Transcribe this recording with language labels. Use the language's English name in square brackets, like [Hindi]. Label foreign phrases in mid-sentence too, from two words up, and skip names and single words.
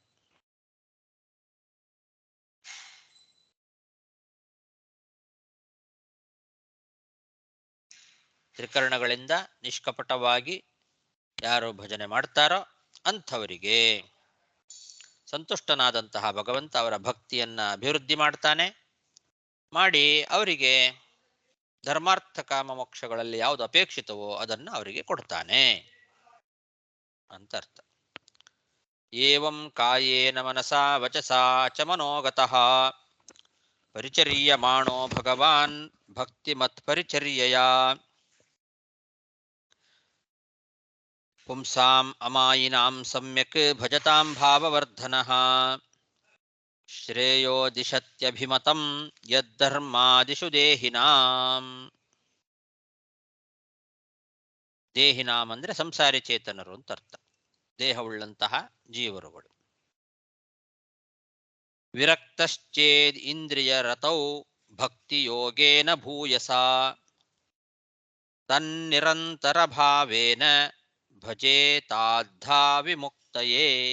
[Kannada] ತ್ರಿಕರಣಗಳಿಂದ ನಿಷ್ಕಪಟವಾಗಿ ಯಾರು ಭಜನೆ ಮಾಡ್ತಾರೋ ಅಂಥವರಿಗೆ ಸಂತುಷ್ಟನಾದಂತಹ ಭಗವಂತ ಅವರ ಭಕ್ತಿಯನ್ನ ಅಭಿವೃದ್ಧಿ ಮಾಡ್ತಾನೆ. ಮಾಡಿ ಅವರಿಗೆ ಧರ್ಮಾರ್ಥ ಕಾಮ ಮೋಕ್ಷಗಳಲ್ಲಿ ಯಾವುದು ಅಪೇಕ್ಷಿತವೋ ಅದನ್ನು ಅವರಿಗೆ ಕೊಡ್ತಾನೆ ಅಂತ ಅರ್ಥ. [Sanskrit] ಏವಂ ಕಾಯೇನ ಮನಸಾ ವಚಸಾ ಚ ಮನೋಗತಃ ಪರಿಚರ್ಯಮಾಣೋ ಭಗವಾನ್ ಭಕ್ತಿಮತ್ ಪರಿಚರ್ಯಯಾ ಪುಂಸಾಂ ಅಮಾಯಿನಾಂ ಸಮ್ಯಕ್ ಭಜತಾಂ ಭಾವವರ್ಧನಃ ಶ್ರೇಯೋ ದಿಶತ್ಯಭಿಮತಂ ಯದ್ಧರ್ಮಾದಿಷು ದೇಹಿನಾಂ. [Kannada] ದೇಹಿನಾಂ ಅಂದ್ರೆ ಸಂಸಾರಿ ಚೇತನರು ಅಂತ ಅರ್ಥ, ದೇಹವುಳ್ಳಂತಹ ಜೀವರುಗಳು. [Sanskrit] ವಿರಕ್ತಶ್ಚೇದ್ ಇಂದ್ರಿಯ ರತೌ ಭಕ್ತಿ ಯೋಗೇನ ಭೂಯಸಾ ತನ್ನಿರಂತರ ಭಾವೇನ ಭಜೇತಾದ್ಧಾ ವಿಮುಕ್ತಯೇ.